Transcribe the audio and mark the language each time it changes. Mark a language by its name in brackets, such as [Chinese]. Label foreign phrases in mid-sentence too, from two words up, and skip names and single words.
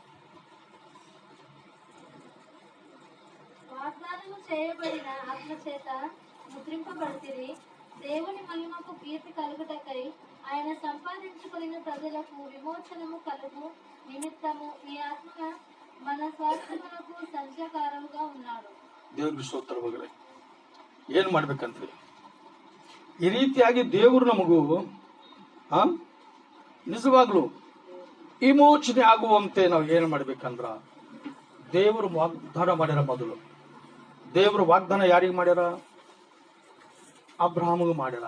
[Telugu] వాగ్దానము చేయబడిన ఆత్మ చేత ముద్రింపబడితిరి, దేవుని మహిమకు కీర్తి కలుగుటకై ఆయన సంపాదించుకొనిన ప్రజలకు విమోచనము కలుగు నిమిత్తము ఈ ఆత్మ మన స్వాస్థ్యమునకు సంచకారముగా ఉన్నాడు. [Kannada] ದೇವ್ರಿಗೆ ಸ್ತೋತ್ರವಾಗಲಿ. ಏನ್ ಮಾಡ್ಬೇಕಂತ್ರಿ? ಈ ರೀತಿಯಾಗಿ ದೇವರು ನಮಗೂ ನಿಜವಾಗ್ಲು ವಿಮೋಚನೆ ಆಗುವಂತೆ ನಾವು ಏನ್ ಮಾಡ್ಬೇಕಂದ್ರ, ದೇವರು ವಾಗ್ದಾನ ಮಾಡ್ಯಾರ. ಮೊದಲು ದೇವರು ವಾಗ್ದಾನ ಯಾರಿಗೆ ಮಾಡ್ಯಾರ? ಅಬ್ರಹಾಮಿಗೆ ಮಾಡ್ಯಾರ.